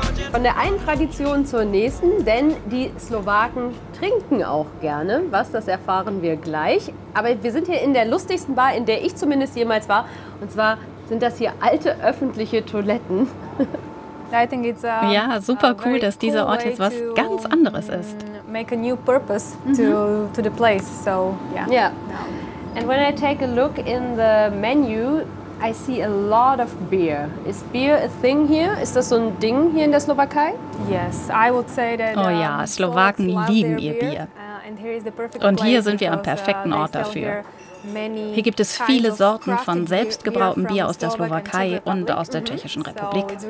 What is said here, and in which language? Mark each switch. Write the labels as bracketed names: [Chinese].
[German] Von der einen Tradition zur nächsten, denn die Slowaken trinken auch gerne. Was, das erfahren wir gleich. Aber wir sind hier in der lustigsten Bar, in der ich zumindest jemals war. Und zwar sind das hier alte öffentliche Toiletten. Ja, super cool, dass dieser Ort jetzt was ganz anderes ist. [English] Make a new purpose to the place. So, yeah. And when I take a look in the menu, I see a lot of beer. Is beer a thing here? [German] Ist das so ein Ding hier in der Slowakei? [English] Yes, I would say that. [German] Oh ja, Slowaken lieben ihr Bier. Und hier sind wir am perfekten Ort dafür. Hier gibt es viele Sorten von selbstgebrautem Bier aus der Slowakei und aus der Tschechischen Republik.